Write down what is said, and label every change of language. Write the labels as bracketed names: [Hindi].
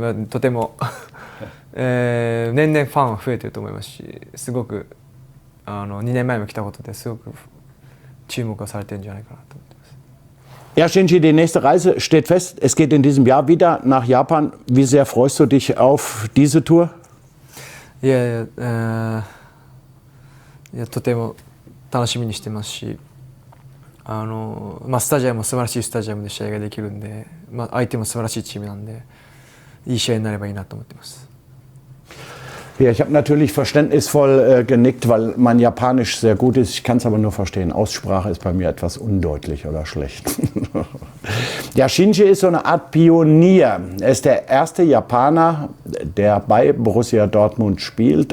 [Japanese] とても年々ファンが増えてると思いますし、すごく2年前も来たことですごく注目がされてるんじゃないかなと思ってます。 [German] Ja, Shinji, die nächste Reise steht fest. Es geht in diesem Jahr wieder nach Japan. Wie sehr freust du dich auf diese Tour? [Japanese] いや、とても楽しみにしてますし、スタジアムも素晴らしいスタジアムで試合ができるんで、相手も素晴らしいチームなんで、いい試合になればいいなと思ってます。 [German] Ja, ich habe natürlich verständnisvoll genickt, weil mein Japanisch sehr gut ist. Ich kann es aber nur verstehen. Aussprache ist bei mir etwas undeutlich oder schlecht. Ja, Shinji ist so eine Art Pionier. Er ist der erste Japaner, der bei Borussia Dortmund spielt.